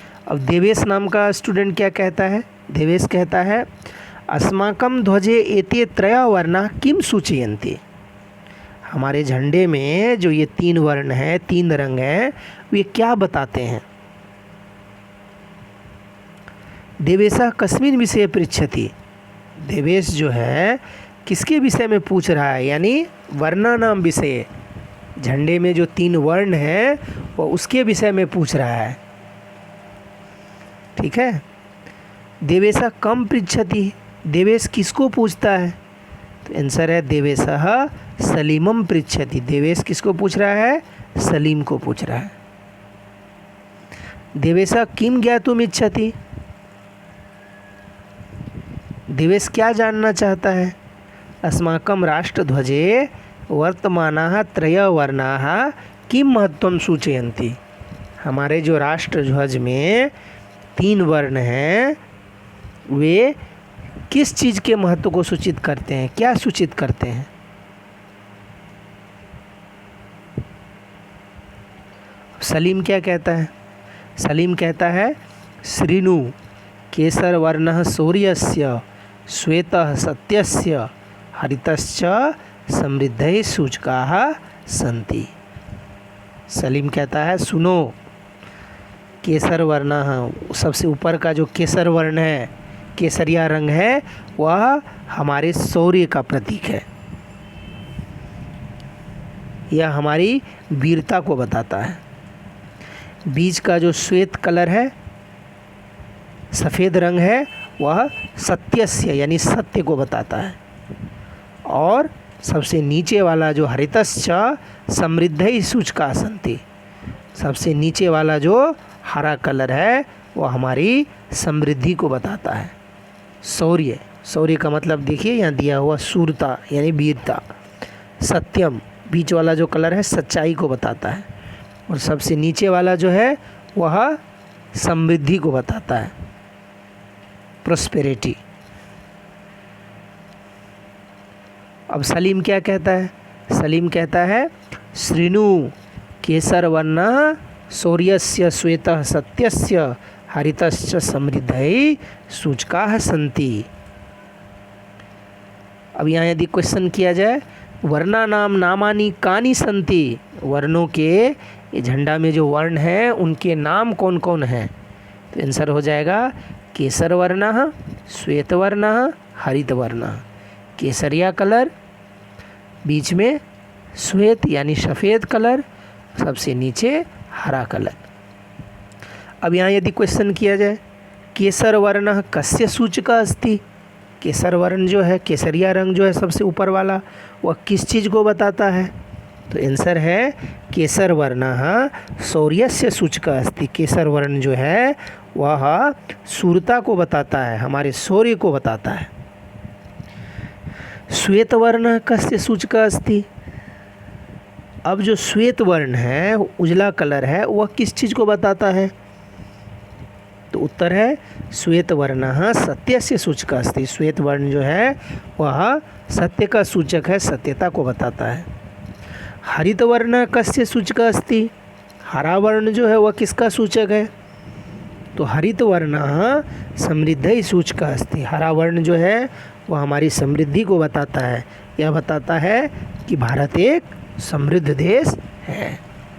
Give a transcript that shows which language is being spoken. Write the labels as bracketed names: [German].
[Hindi] अब देवेश नाम का स्टूडेंट क्या कहता है? देवेश कहता है [Sanskrit] अस्माकं ध्वजे एते त्रय वर्णा किम सूचयन्ति। [Hindi] हमारे झंडे में जो ये 3 वर्ण हैं, 3 रंग हैं, वे क्या बताते हैं? [Sanskrit] देवेशः कस्मिन् विषये पृच्छति। [Hindi] देवेश जो है किसके विषय में पूछ रहा है? यानी वर्णानाम विषय, झंडे में जो 3 वर्ण हैं वो उसके विषय में पूछ रहा है। ठीक है। [Sanskrit] देवेशः कम पृच्छति, [Hindi] देवेश किसको पूछता है? तो आंसर है [Sanskrit] देवेशः सलीमम पृच्छति। [Hindi] देवेश किसको पूछ रहा है? सलीम को पूछ रहा है। [Sanskrit] देवेशः किम ज्ञातुम इच्छति, [Hindi] देवेश क्या जानना चाहता है? [Sanskrit] अस्माकं राष्ट्रध्वजे वर्तमानाः त्रय वर्णाः किं महत्वं सूचयन्ति। [Hindi] हमारे जो राष्ट्रध्वज में 3 वर्ण हैं वे किस चीज़ के महत्व को सूचित करते हैं? क्या सूचित करते हैं? सलीम क्या कहता है? सलीम कहता है [Sanskrit] श्रीनु केसर वर्णः शौर्यस्य श्वेतः सत्यस्य हरितश्च समृद्धैः सूचकाः सन्ति। [Hindi] सलीम कहता है सुनो, केसर वर्ण, सबसे ऊपर का जो केसर वर्ण है, केसरिया रंग है, वह हमारे शौर्य का प्रतीक है। यह हमारी वीरता को बताता है। बीच का जो श्वेत कलर है, सफ़ेद रंग है, वह सत्यस्य यानी सत्य को बताता है। और सबसे नीचे वाला जो [Sanskrit] हरितश्च समृद्धैः सूचकाः सन्ति, [Hindi] सबसे नीचे वाला जो हरा कलर है वो हमारी समृद्धि को बताता है। शौर्य, शौर्य का मतलब देखिए यहाँ दिया हुआ शूरता यानी वीरता। सत्यम, बीच वाला जो कलर है सच्चाई को बताता है। और सबसे नीचे वाला जो है वह समृद्धि को बताता है, प्रोस्पेरिटी। अब सलीम क्या कहता है? सलीम कहता है [Sanskrit] श्रीनु केसर वर्ण शौर्यस्य श्वेतः सत्यस्य हरितश्च समृद्धैः सूचकाः सन्ति। [Hindi] अब यहाँ यदि क्वेश्चन किया जाए [Sanskrit] वर्णानाम नामानि कानि सन्ति, [Hindi] वर्णों के ये झंडा में जो वर्ण हैं उनके नाम कौन कौन हैं? तो आंसर हो जाएगा केसर वर्णः, श्वेत वर्णः, हरित वर्णः। केसरिया कलर, बीच में श्वेत यानी सफ़ेद कलर, सबसे नीचे हरा कलर। अब यहाँ यदि क्वेश्चन किया जाए [Sanskrit] केसर वर्ण कस्य सूचकः अस्ति, [Hindi] केसर वर्ण जो है, केसरिया रंग जो है सबसे ऊपर वाला, वह किस चीज़ को बताता है? तो आंसर है [Sanskrit] केसर वर्ण शौर्यस्य सूचकः अस्ति। [Hindi] केसर वर्ण जो है वह शूरता को बताता है, हमारे शौर्य को बताता है। [Sanskrit] श्वेत वर्ण कस्य सूचकः अस्ति, [Hindi] अब जो श्वेत वर्ण है, उजला कलर है, वह किस चीज़ को बताता है? तो उत्तर है [Sanskrit] श्वेत वर्ण सत्यस्य सूचकः अस्ति। [Hindi] श्वेत वर्ण जो है वह सत्य का सूचक है, सत्यता को बताता है। [Sanskrit] हरित वर्ण कस्य सूचकः अस्ति, [Hindi] हरा वर्ण जो है वह किसका सूचक है? [Sanskrit] तो हरित वर्ण समृद्धैः सूचकः अस्ति। [Hindi] हरा वर्ण जो है वह हमारी समृद्धि को बताता है। यह बताता है कि भारत एक समृद्ध देश है।